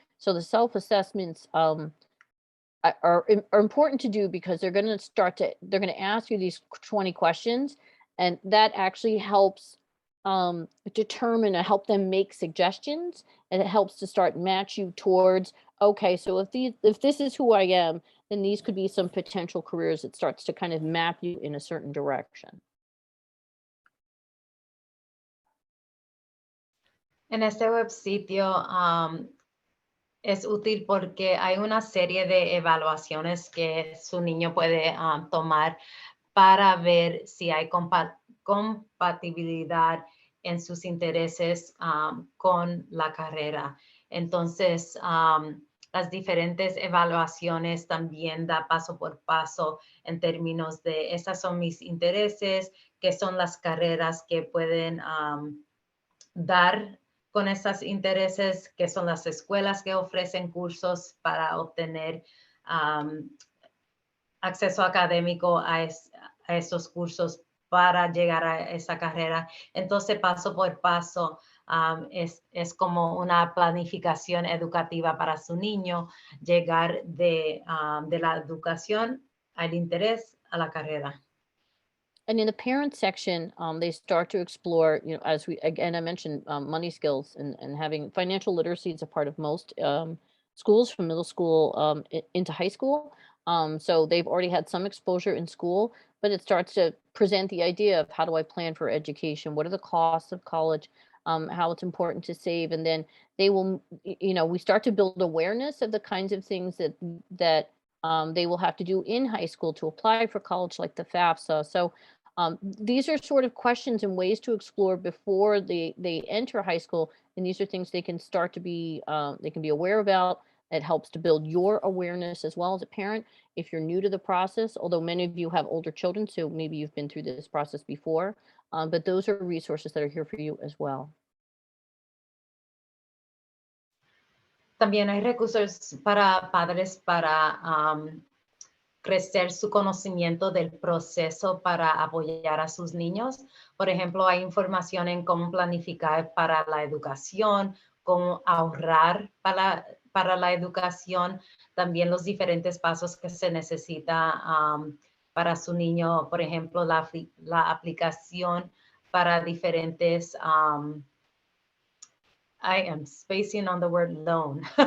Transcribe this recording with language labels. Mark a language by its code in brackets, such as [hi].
[en] So the self-assessments are important to do because they're going to ask you these 20 questions, and that actually helps determine and help them make suggestions, and it helps to start match you towards, okay, so if this is who I am, then these could be some potential careers. It starts to kind of map you in a certain direction. [es] En este web sitio es útil porque hay una serie de evaluaciones que su niño puede tomar para ver si hay compatibilidad en sus intereses con la carrera. Entonces, las diferentes evaluaciones también da paso por paso en términos de esas son mis intereses, qué son las carreras que pueden dar con esos intereses, que son las escuelas que ofrecen cursos para obtener acceso académico a esos cursos para llegar a esa carrera. Entonces, paso por paso, es como una planificación educativa para su niño, llegar de la educación al interés a la carrera. [en] And in the parent section, they start to explore, as I mentioned, money skills and having financial literacy is a part of most schools from middle school into high school. So they've already had some exposure in school, but it starts to present the idea of how do I plan for education? What are the costs of college? How it's important to save. And then they will, we start to build awareness of the kinds of things that they will have to do in high school to apply for college, like the FAFSA. So these are sort of questions and ways to explore before they enter high school. And these are things they can start to be, they can be aware about. It helps to build your awareness as well as a parent if you're new to the process, although many of you have older children, so maybe you've been through this process before, but those are resources that are here for you as well. [es] También hay recursos para padres para crecer su conocimiento del proceso para apoyar a sus niños. Por ejemplo, hay información en cómo planificar para la educación, cómo ahorrar para la educación, también los diferentes pasos que se necesita para su niño, por ejemplo, la aplicación para diferentes [en] I am spacing on the word loan.